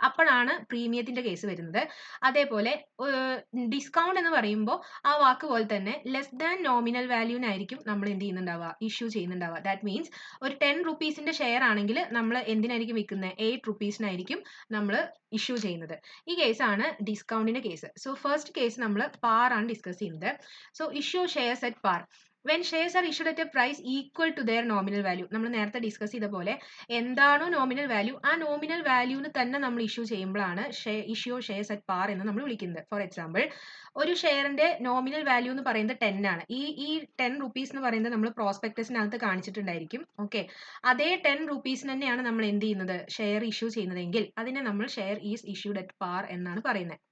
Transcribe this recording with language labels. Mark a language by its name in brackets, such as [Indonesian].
[Malayalam] അപ്പോഴാണ് പ്രീമിയത്തിന്റെ കേസ് വരുന്നത്. അതേപോലെ ഡിസ്കൗണ്ട് എന്ന് പറയുമ്പോൾ ആ വാക്ക് പോലെ തന്നെ ലെസ് ദാൻ നോമിനൽ വാല്യൂവിനായിരിക്കും നമ്മൾ എന്ത് ചെയ്യുന്നുണ്ടാവുക, ഇഷ്യൂ ചെയ്യുന്നുണ്ടാവുക. ദാറ്റ് മീൻസ് ഒരു 10 റുപ്പീസിന്റെ ഷെയർ ആണെങ്കിൽ നമ്മൾ എന്തിനായിരിക്കും വിൽക്കുന്നത്, 8 റുപ്പീസിനായിരിക്കും നമ്മൾ ഇഷ്യൂ ചെയ്യുന്നത്. ഈ കേസാണ് ഡിസ്കൗണ്ടിന്റെ കേസ്. സോ ഫസ്റ്റ് കേസ് നമ്മൾ പാർ ആണ് ഡിസ്കസ് ചെയ്യുന്നത്. [English] So issue shares at par when shares are issued at a price equal to their nominal value. [Malayalam] നമ്മൾ നേരത്തെ ഡിസ്കസ് ചെയ്ത പോലെ എന്താണോ നോമിനൽ വാല്യൂ, ആ നോമിനൽ വാല്യൂവിന് തന്നെ നമ്മൾ ഇഷ്യൂ ചെയ്യുമ്പോഴാണ് ഇഷ്യൂ ഷെയർസ് അറ്റ് പാർ എന്ന് നമ്മൾ വിളിക്കുന്നത്. ഫോർ എക്സാമ്പിൾ, ഒരു ഷെയറിന്റെ നോമിനൽ വാല്യൂ എന്ന് പറയുന്നത് 10 ആണ്. ഈ 10 റുപ്പീസ് എന്ന് പറയുന്നത് നമ്മൾ പ്രോസ്പെക്ടസിനകത്ത് കാണിച്ചിട്ടുണ്ടായിരിക്കും. ഓക്കെ, അതേ 10 റുപ്പീസിന് തന്നെയാണ് നമ്മൾ എന്ത് ചെയ്യുന്നത്, ഷെയർ ഇഷ്യൂ ചെയ്യുന്നതെങ്കിൽ അതിനെ നമ്മൾ [English] share is issued at par [Malayalam] എന്നാണ് പറയുന്നത്.